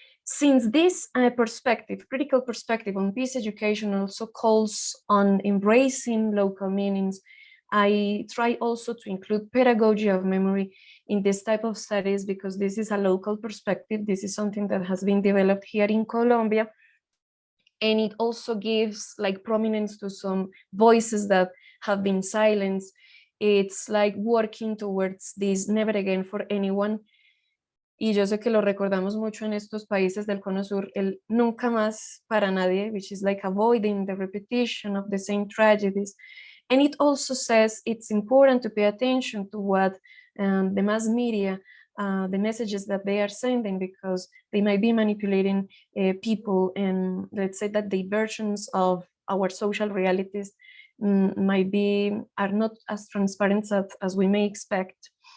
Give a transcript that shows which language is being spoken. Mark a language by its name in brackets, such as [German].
[English] Since this critical perspective on peace education also calls on embracing local meanings, I try also to include pedagogy of memory in this type of studies, because this is a local perspective. This is something that has been developed here in Colombia, and it also gives like prominence to some voices that have been silenced. It's like working towards this never again for anyone. [Spanish] Y yo sé que lo recordamos mucho en estos países del Cono Sur, el nunca más para nadie, [English] which is like avoiding the repetition of the same tragedies. And it also says it's important to pay attention to what the mass media, the messages that they are sending, because they might be manipulating people, and let's say that the versions of our social realities are not as transparent as we may expect.